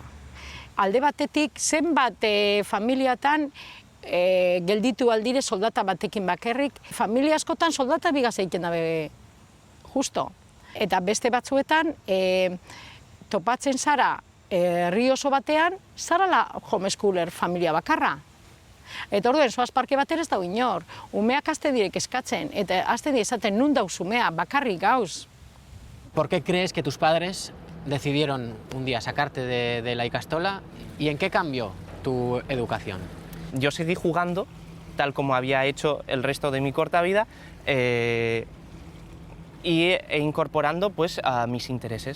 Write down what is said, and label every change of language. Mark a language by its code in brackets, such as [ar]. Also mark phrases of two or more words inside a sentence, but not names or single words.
[eu] Alde batetik zenbat familiatan gelditu aldire soldata batekin bakerrik, familia askotan soldata bigaz egiten dabe justo. Eta beste batzuetan topatzen zara herri oso batean, zarala homeschooler familia bakarra. Eta orduen, zoaz parke batera ez dago inor, umeak azte direk eskatzen, eta azte direk esaten nun dauz umea, bakarrik gauz. [es] ¿Por qué crees que tus padres decidieron un día sacarte de la ikastola y en qué cambió tu educación? Yo seguí jugando, tal como había hecho el resto de mi corta vida, e incorporando pues, a mis intereses.